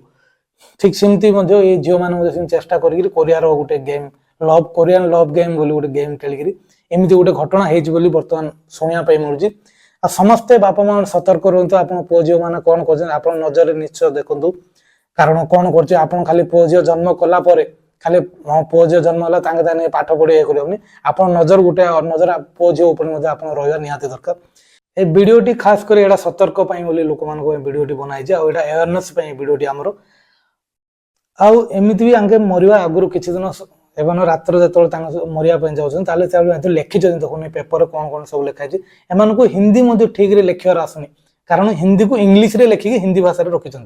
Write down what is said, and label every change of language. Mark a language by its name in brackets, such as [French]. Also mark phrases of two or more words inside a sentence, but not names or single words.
[Odia] ଠିକ ସେମିତି ମଧ୍ୟ ଏଇ ଝିଅ ମାନେ ମଧ୍ୟ ସେମିତି ଚେଷ୍ଟା କରିକି କୋରିଆର ଗୋଟେ ଗେମ୍ [English] Korean love game [Odia] ବୋଲି ଗୋଟେ ଗେମ୍ ଖେଳିକିରି ଏମିତି ଗୋଟେ ଘଟଣା ହେଇଛି ବୋଲି ବର୍ତ୍ତମାନ ଶୁଣିବା ପାଇଁ ମିଳୁଛି। ଆଉ ସମସ୍ତେ ବାପା ମା ସତର୍କ ରୁହନ୍ତୁ, ଆପଣ ପୁଅ ଝିଅ ମାନେ କଣ କରୁଛନ୍ତି ଆପଣ ନଜରରେ ନିଶ୍ଚୟ ଦେଖନ୍ତୁ। କାରଣ କଣ କରୁଛି, ଆପଣ ଖାଲି ପୁଅ ଝିଅ ଜନ୍ମ କଲା ପରେ ଖାଲି ପୁଅ ଝିଅ ଜନ୍ମ ହେଲା ତାଙ୍କେ ତାଙ୍କେ ପାଠ ପଢି ଇଏ କରିବନି, ଆପଣ ନଜର ଗୋଟେ ନଜର ପୁଅ ଝିଅ ଉପରେ ମଧ୍ୟ ଆପଣ ରହିବା ନିହାତି ଦରକାର। ଏଇ ଭିଡିଓଟି ଖାସ କରେ ଏଟା ସତର୍କ ପାଇଁ ବୋଲି ଲୋକମାନଙ୍କୁ ଏ ଭିଡିଓଟି ବନାଇଛି, ଆଉ ଏଟା ଆୱାରନେସ୍ ପାଇଁ ଭିଡିଓଟି ଆମର। ଆଉ ଏମିତି ବି ଆଙ୍କେ ମରିବା ଆଗରୁ କିଛି ଦିନ ଏମାନେ ରାତିରେ ଯେତେବେଳେ ତାଙ୍କ ମରିବା ପାଇଁ ଯାଉଛନ୍ତି, ତାହେଲେ ସେ ଲେଖିଛନ୍ତି ଦେଖୁନି ପେପରରେ କଣ କଣ ସବୁ ଲେଖା ହେଇଛି। ଏମାନଙ୍କୁ ହିନ୍ଦୀ ମଧ୍ୟ ଠିକରେ ଲେଖିବାର ଆସୁନି, କାରଣ ହିନ୍ଦୀକୁ ଇଂଲିଶରେ ଲେଖିକି ହିନ୍ଦୀ ଭାଷାରେ ରଖିଛନ୍ତି।